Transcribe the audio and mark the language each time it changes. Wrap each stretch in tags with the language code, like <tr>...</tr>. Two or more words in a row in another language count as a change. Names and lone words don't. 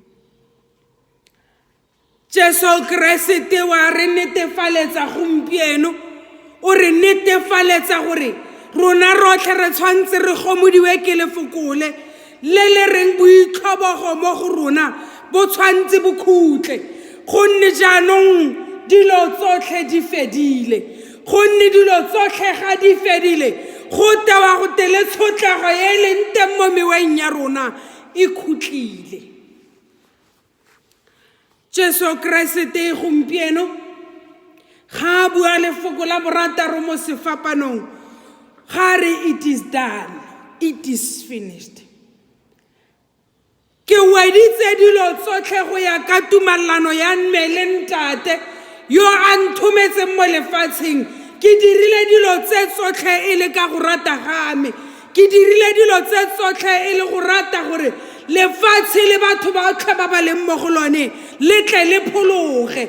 <tn>Jesu Keresete wa re netefaletsa gompieno, o re netefaletsa gore rona rotlhe re tshwantse re gomodiwe ke lefokole le reng boitlhobogo mo go rona bo tshwantse bo khutle, gonne jaanong dilo tsotlhe di fedile, gonne dilo tsotlhe ga di fedile go tewa go tele tshotlego e leng teng mo meweng ya rona e khutlile. Jesu Keresete gompieno ga bua lefoko la borataro mo sefapanong ga re</tn> <en>it is done, it is finished.</en> <tn>Ke weditse dilo tsotlhe go ya ka tumalano ya mme le ntate yo a nthometseng mo lefatsheng. Ke dirile dilo tse tsotlhe e le ka go rata game, ke dirile dilo tse tsotlhe e le go rata gore lefatshe le batho ba otlhe ba ba leng mo go lone le tle le phologe.</tn>